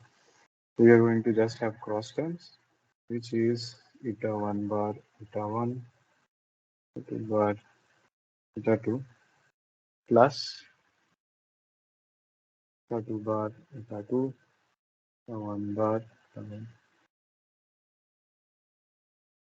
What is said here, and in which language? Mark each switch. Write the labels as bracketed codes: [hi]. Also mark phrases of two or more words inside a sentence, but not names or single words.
[en] We are going to just have cross terms, which is eta 1 bar eta 1, eta bar eta 2 plus eta 2 bar eta 2, eta 1 bar eta 1.